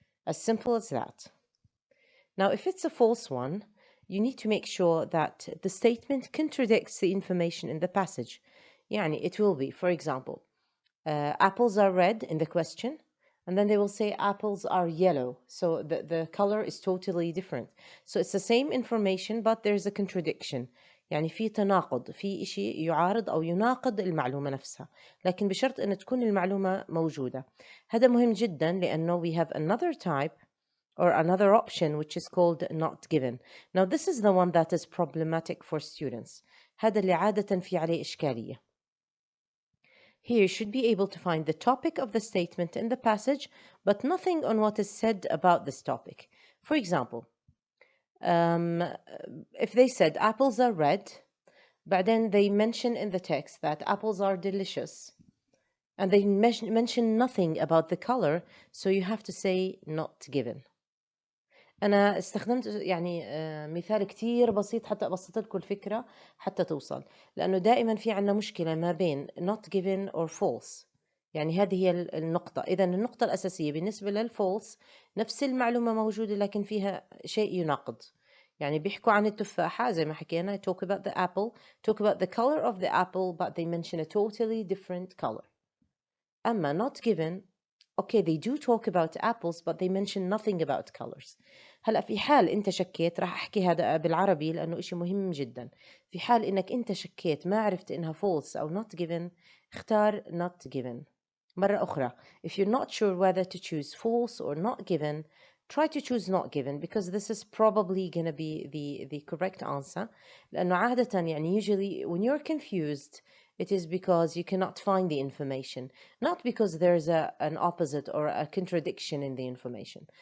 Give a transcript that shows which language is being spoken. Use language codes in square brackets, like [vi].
[en] As simple as that. Now, if it's a false one, you need to make sure that the statement contradicts the information in the passage. [ar] يعني [en] it will be, for example, apples are red in the question, and then they will say apples are yellow. So the color is totally different. So it's the same information, but there's a contradiction. [ar] يعني في تناقض، في شيء يعارض أو يناقض المعلومة نفسها، لكن بشرط أن تكون المعلومة موجودة. هذا مهم جدا لأنه [en] we have another type or another option which is called not given. Now this is the one that is problematic for students. [ar] هذا اللي عادة في عليه إشكالية. [en] Here you should be able to find the topic of the statement in the passage, but nothing on what is said about this topic. For example, if they said apples are red, but then they mention in the text that apples are delicious, and they mention nothing about the color, so you have to say not given. [ar] أنا استخدمت يعني مثال كتير بسيط حتى أبسط لكم الفكرة حتى توصل، لأنه دائما في عنا مشكلة ما بين [en] not given or false. [ar] يعني هذه هي النقطة. إذا النقطة الأساسية بالنسبة للفولس نفس المعلومة موجودة لكن فيها شيء يناقض. يعني بيحكوا عن التفاحة زي ما حكينا [en] talk about the apple, talk about the color of the apple, but they mention a totally different color. [ar] أما [en] not given, okay they do talk about apples but they mention nothing about colors. [ar] هلأ في حال أنت شكيت، راح أحكي هذا بالعربي لأنه إشي مهم جدا. في حال إنك أنت شكيت ما عرفت إنها false أو not given، اختار not given. مرة أخرى, [en] if you're not sure whether to choose false or not given, try to choose not given because this is probably going to be the correct answer. [ar] لأنه عادة يعني [en] usually when you're confused it is because you cannot find the information, not because there's an opposite or a contradiction in the information.